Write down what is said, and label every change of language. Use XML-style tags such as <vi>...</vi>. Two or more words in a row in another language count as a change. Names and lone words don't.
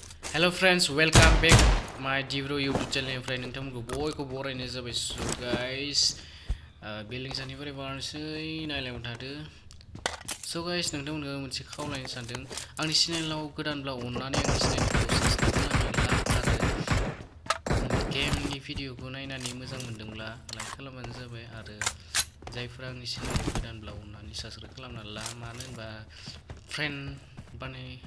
<en>Hello friends, welcome back my Divro YouTube channel</en> <brx>निफ्राय नोंथांमोनखौ बयखौ बरायनाय जाबाय</brx> <en>so guys</en> <brx>बिल्डिं सानिफ्राय बारनोसै नायलायबाय थादो</brx> <en>so guys</en> <brx>नोंथांमोनखौ मोनसे खावलायनो सानदों आंनि चेनेलाव गोदानब्ला अननानै आंनि चेनेलखौ साबस्क्राइब खालामनानै ला आरो गेमनि भिडिअखौ नायनानै मोजां मोनदोंब्ला लाइक खालामबानो जाबाय आरो जायफोरा आंनि चेनेलाव गोदानब्ला अननानै साबस्क्राइब खालामनानै ला मानो होनबा फ्रेन्ड बानाय</brx>